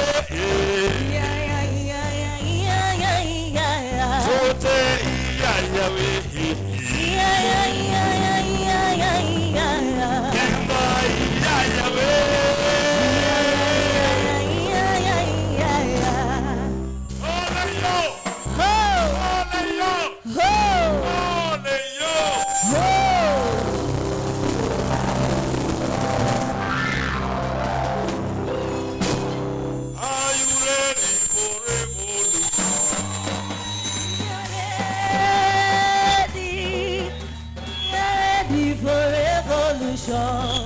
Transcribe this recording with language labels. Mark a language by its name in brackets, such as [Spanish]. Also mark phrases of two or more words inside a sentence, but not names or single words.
[Swahili] Ya ya ya ya ya ya ya ya. Wote ya we. Ya ya ya ya ya ya ya ya. Imba ya we. Ya ya ya ya ya. Ole yo. Ho Ole yo. ho Ole yo. ho. [English] Are you ready for revolution? Ready for revolution.